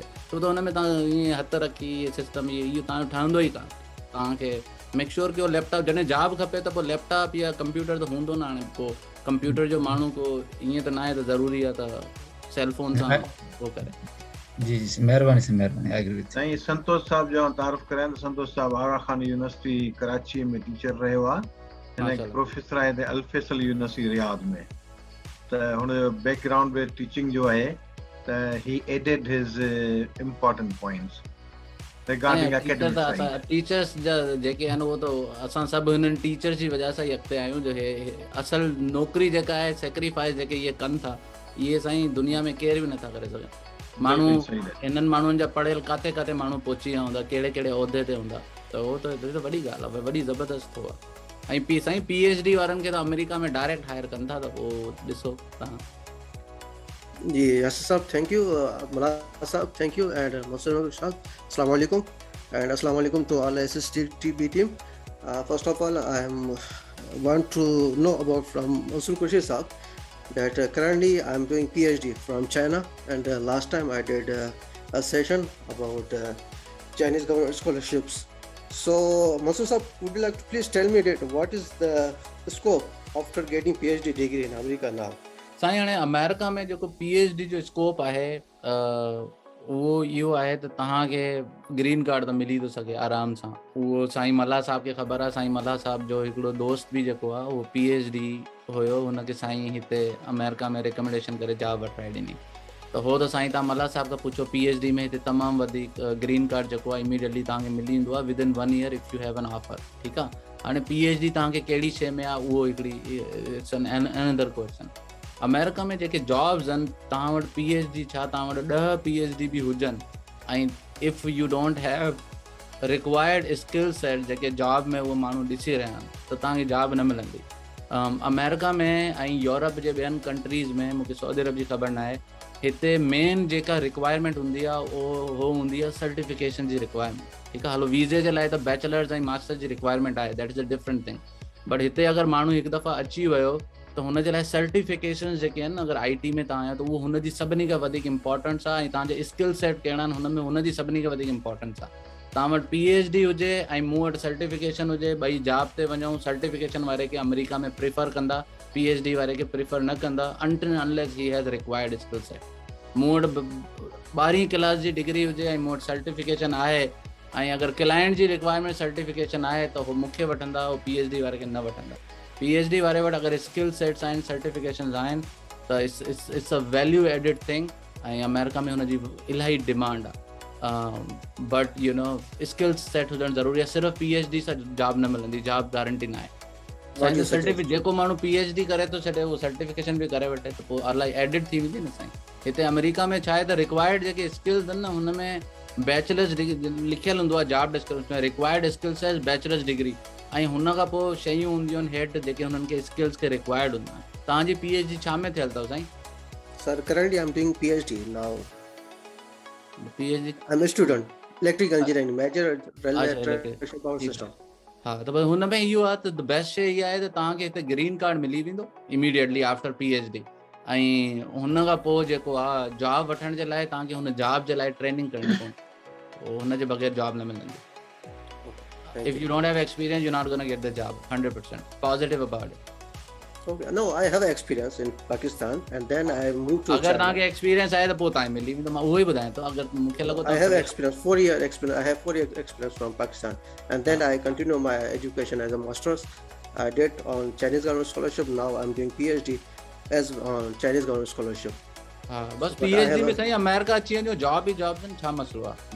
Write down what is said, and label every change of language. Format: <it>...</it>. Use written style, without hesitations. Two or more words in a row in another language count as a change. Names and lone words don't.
<sd>छो त हुन में तव्हां ईअं हथ रखी सिस्टम इहो तव्हांजो ठहंदो ई कान। तव्हांखे</sd> <en>make sure</en> <sd>कयो लैपटॉप जॾहिं जॉब खपे त पोइ लैपटॉप या कंप्यूटर त हूंदो न। हाणे पोइ कंप्यूटर जो माण्हू को ईअं त न आहे त ज़रूरी आहे त सेलफोन सां उहो करे। जी जी महिरबानी से महिरबानी,</sd> <en>I agree with.</en> <sd>साईं संतोष साहब जो तारुफ़ करायां त संतोष साहब आगा खान यूनिवर्सिटी कराची में टीचर रहियो आहे, हिन प्रोफेसर आहे अल फैसल यूनिवर्सिटी रियाद में। त हुन जो बैकग्राउंड में टीचिंग जो आहे त</sd> <en>he added his important points regarding academic.</en> <sd>टीचर्स जा जेके आहिनि उहो त असां सभु हिननि टीचर्स जी वजह सां ई अॻिते आहियूं। जो हे असल नौकिरी जेका आहे सेक्रीफाइस जेके इहे कनि था, इहे साईं दुनिया में केर बि नथा करे सघनि। माण्हू हिननि माण्हुनि जा पढ़ियल काथे काथे माण्हू पहुची विया हूंदा, कहिड़े कहिड़े उहिदे ते हूंदा, त उहो त वॾी ॻाल्हि आहे, वॾी ज़बरदस्त हो आहे। ऐं साईं PhD वारनि खे त अमेरिका में</sd> <en>direct hire</en> <sd>कनि था, त पोइ ॾिसो तव्हां।</sd> <en>ji Yasir Sahab thank you, Mallah Sahab thank you, and Mohsin Sahab</en> <ar>السلام عليكم,</ar> <en>एंड</en> <ar>السلام عليكم</ar> <en>to all SSTB team. First of all, I want to know about from Mosul Qureshi Saab that currently I am doing PhD from China, and last time I did a session about Chinese government scholarships. So Mosul Saab, would you like to please tell me that what is the scope after getting PhD degree in America now?</en> <sd>साईं हाणे अमेरिका में जेको PhD जो स्कोप आहे उहो इहो आहे त तव्हांखे</sd> <en>green card</en> <sd>त मिली थो सघे आराम सां। उहो साईं मल्हा साहब खे ख़बर आहे। साईं मल्हा साहब जो हिकिड़ो दोस्त बि जेको आहे उहो PhD हुयो, हुनखे साईं हिते अमेरिका में रिकमेंडेशन करे जॉब वठाए ॾिनी। त हो त साईं तव्हां मल्हा साहब खां पुछो, PhD में हिते तमामु वधीक</sd> <en>green card</en> <sd>जेको आहे इमीडिएटली तव्हांखे मिली वेंदो आहे</sd> <en>within 1 year if you have an offer.</en> <sd>ठीकु आहे। हाणे PhD तव्हांखे कहिड़ी शइ में आहे उहो हिकिड़ी</sd> <en>it's an another question.</en> <sd>अमेरिका में जेके जॉब्स आहिनि, तव्हां वटि PhD छा तव्हां वटि 10 PhD बि हुजनि, ऐं</sd> <en>if you don't have required skill set</en> <sd>जेके जॉब में उहो माण्हू ॾिसी रहिया आहिनि, त तव्हांखे जॉब न मिलंदी। अमेरिका में ऐं यूरोप जे ॿियनि कंट्रीज़ में, मूंखे सऊदी अरब जी ख़बर न आहे, हिते मेन जेका रिक्वायरमेंट हूंदी आहे उहो हूंदी आहे सर्टिफिकेशन जी रिक्वायरमेंट। ठीकु आहे। हलो वीज़े जे लाइ त बैचलर्स ऐं मास्टर्स जी रिक्वायरमेंट आहे,</sd> <en>that is a different thing.</en> <sd>बट हिते अगरि माण्हू हिकु दफ़ा अची वियो त हुनजे लाइ सर्टिफिकेशन जेके आहिनि, अगरि IT में तव्हां आहियो त उहो हुनजी सभिनी खां वधीक इंपॉर्टेंस आहे, ऐं तव्हांजे</sd> <en>skill set</en> <sd>कहिड़ा आहिनि हुन में हुनजी सभिनी खां वधीक इंपॉर्टेंस आहे। तव्हां वटि PhD हुजे ऐं मूं वटि सर्टिफिकेशन हुजे, ॿई जॉब ते वञूं, सर्टिफिकेशन वारे खे अमेरिका में प्रिफर कंदा, PhD वारे खे प्रिफर न कंदा</sd> <en>until unless he has required skill set.</en> <sd>मूं वटि 12वीं क्लास जी डिग्री हुजे ऐं मूं वटि सर्टिफिकेशन आहे, ऐं अगरि क्लाइंट जी रिक्वायरमेंट सर्टिफिकेशन आहे त उहो मूंखे वठंदा, उहो PhD वारे खे न वठंदा। PhD वारे वटि अगरि</sd> <en>skill sets</en> <sd>आहिनि, सर्टिफिकेशन्स आहिनि, त</sd> <en>it's a value added thing,</en> <sd>ऐं अमेरिका में हुनजी इलाही डिमांड आहे।</sd> <en>but you know skill set</en> <sd>हुजणु ज़रूरी आहे। सिर्फ़ु PhD सां जॉब न मिलंदी,</sd> <en>job guarantee</en> <sd>न आहे। जेको माण्हू PhD करे थो छॾे, उहो सर्टिफिकेशन बि करे वठे त पोइ इलाही एडिड थी वेंदी न साईं। हिते अमेरिका में छा आहे त रिक्वायर्ड जेके स्किल्स आहिनि न, हुन में</sd> <en>bachelors degree</en> <sd>लिखियलु हूंदो आहे,</sd> <en>job description में required skills as bachelors degree,</en> <sd>ऐं हुन खां पोइ शयूं हूंदियूं आहिनि हेठि जेके हुननि खे स्किल्स खे रिक्वायर्ड हूंदा आहिनि। तव्हांजी PhD छा में थियल अथव साईं?</sd> <en>Sir, currently I'm doing PhD now. PhD I'm a student, electrical engineering, major railway traction power system.</en> <sd>हा, त बस हुन में इहो आहे त बेस्ट शइ इहा आहे त तव्हांखे हिते</sd> <en>green card</en> <sd>मिली वेंदो</sd> <en>immediately after PhD,</en> <sd>ऐं हुन खां पोइ जेको आहे जॉब वठण जे लाइ तव्हांखे हुन जॉब जे लाइ ट्रेनिंग करणी पवंदी, हुन जे बग़ैर जॉब न मिलंदी।</sd> <en>If you don't have experience, you're not going to get the job. 100% positive about it. Okay. No, I have experience in Pakistan, and then I moved to</en> <sd>अगर तव्हांखे एक्सपीरियंस आहे त पोइ तव्हां मिली वेंदो। मां उहो ई ॿुधायां थो। अगरि मूंखे लॻो</sd> <en>I have experience, 4-year experience. I have 4-year experience from Pakistan, and then I continue my education as a master's. I did on Chinese government scholarship. Now I'm doing PhD as on Chinese government scholarship.</en> <sd>हाँ, बस PhD में सही अमेरिका अची वञो, जॉब ई जॉब्स आहिनि, छा मसलो आहे?</sd>